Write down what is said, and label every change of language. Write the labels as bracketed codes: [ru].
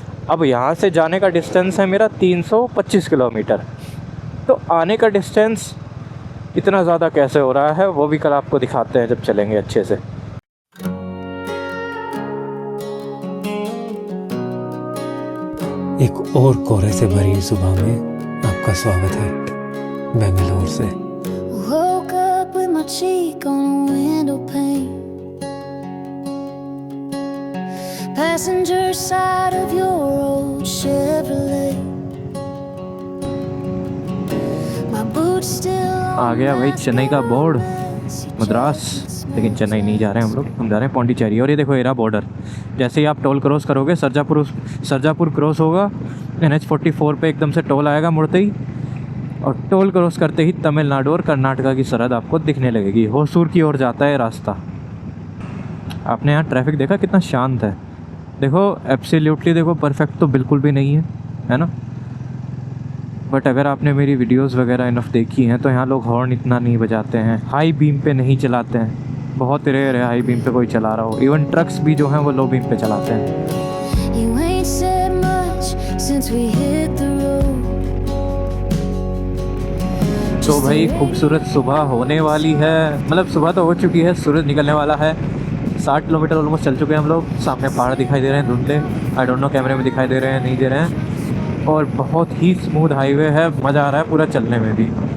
[hi] अब यहाँ से जाने का डिस्टेंस है मेरा 325 किलोमीटर, तो आने का डिस्टेंस इतना ज़्यादा कैसे हो रहा है वो भी कल आपको दिखाते हैं जब चलेंगे अच्छे से। एक और कोहरे से भरी सुबह में आपका स्वागत है बेंगलुरु से। [en] Woke up with my cheek on a window pane, passenger side of your old Chevrolet. My boots still [hi] आ गया भाई चेन्नई का बोर्ड, मद्रास। लेकिन चेन्नई नहीं जा रहे हैं हम जा रहे हैं पुडुचेरी। और ये देखो एरा बॉर्डर, जैसे ही आप टोल क्रॉस करोगे, सरजापुर क्रॉस होगा, NH44 पे एकदम से टोल आएगा मुड़ते ही, और टोल क्रॉस करते ही तमिलनाडु और कर्नाटका की सरहद आपको दिखने लगेगी। होसूर की ओर जाता है रास्ता। आपने यहाँ ट्रैफिक देखा कितना शांत है? देखो एब्सोल्युटली, देखो परफेक्ट तो बिल्कुल भी नहीं है ना, बट अगर आपने मेरी वीडियोस वगैरह इनफ देखी हैं तो यहाँ लोग हॉर्न इतना नहीं बजाते हैं, हाई बीम पे नहीं चलाते हैं। बहुत रेयर है हाई बीम पे कोई चला रहा हो। इवन ट्रक्स भी जो हैं वो लो बीम पे चलाते हैं। [en] you ain't said much since we hit the road. [hi] तो भाई खूबसूरत सुबह होने वाली है, मतलब सुबह तो हो चुकी है, सूरज निकलने वाला है। 60 किलोमीटर ऑलमोस्ट चल चुके हैं हम लोग। सामने पहाड़ दिखाई दे रहे हैं धुंधले, [en] I don't know [hi] कैमरे में दिखाई दे रहे हैं नहीं दे रहे हैं। और बहुत ही स्मूथ हाईवे है, मज़ा आ रहा है पूरा चलने में भी।